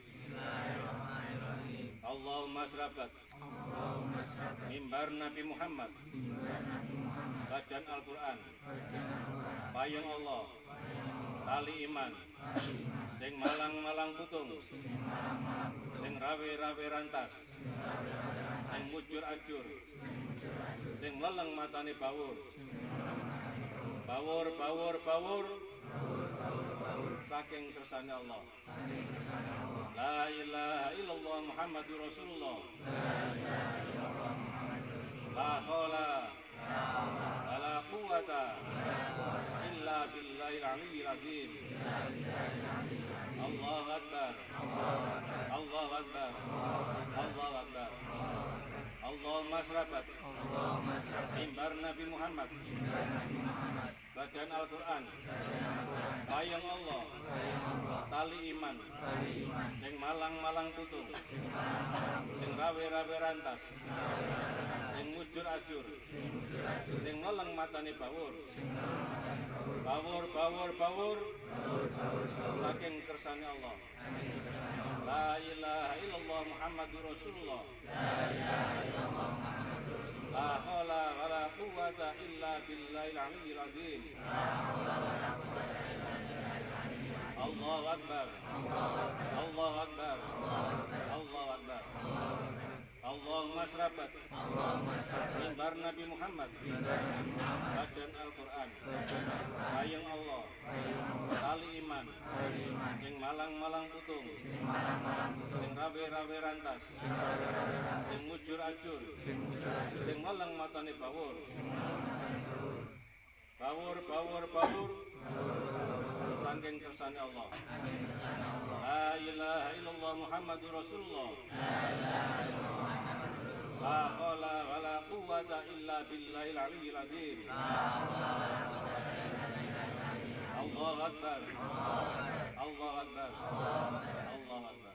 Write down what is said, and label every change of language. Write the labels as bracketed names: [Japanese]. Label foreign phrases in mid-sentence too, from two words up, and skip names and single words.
[Javanese] Allahumma srabat mimbar Nabi Muhammad, badan Al-Quran, payung Allah, tali iman, sing malang-malang putung, sing rawe-rawe rantas, sing mujur ajur, sing meleng matane bawur, bawur, saking kersane Allah. [Arabic] لا إله إلا الله محمد رسول الله. لا حول ولا قوة إلا بالله العلي العظيم. الله أكبر. الله أكبر. الله أكبر. [Javanese] Allahumma srabat mimbar Nabi Muhammad, badan Al-Quran, payung Allah, tali iman, sing malang-malang putung, sing rawe-rawe rantas, sing mujur ajur, sing meleng matane bawur, bawur, saking kersane Allah. [Arabic] لا إله إلا الله محمد رسول الله. لا حول ولا قوة إلا بالله العلي العظيم. الله أكبر. الله أكبر. الله أكبر. [Javanese] Allahumma srabat mimbar Nabi Muhammad, badan Al-Quran, payung Allah, tali iman, sing malang-malang putung, sing rawe-rawe rantas, sing mujur ajur, sing meleng matane bawur, saking kersane Allah. [Arabic] لا إله إلا الله محمد رسول الله. لا حول ولا قوة إلا بالله العلي العظيم. الله أكبر. الله أكبر. الله أكبر.